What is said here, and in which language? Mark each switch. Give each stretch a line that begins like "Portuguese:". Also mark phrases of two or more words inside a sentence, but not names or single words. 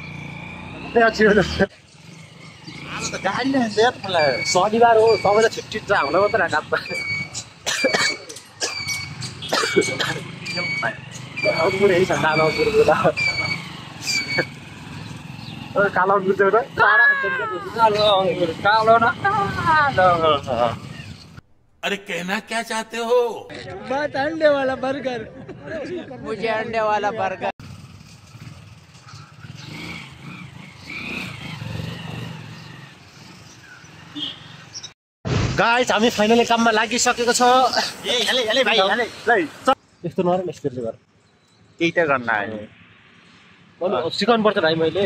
Nepali: एक्सिडेन्ट शनिबार हो सबैलाई छुट्टी छ हामीलाई मात्रै कालो अंगूर
Hindi: अरे कहना क्या चाहते हो? बात अंडे वाला बर्गर। मुझे अंडे वाला बर्गर।
Nepali: गाइस हामी फाइनली काममा लागिसकेको छ। यस्तो नरम स्पिडले गर। केही त गर्न आयो सिकाउनु पर्छ भाइ। मैले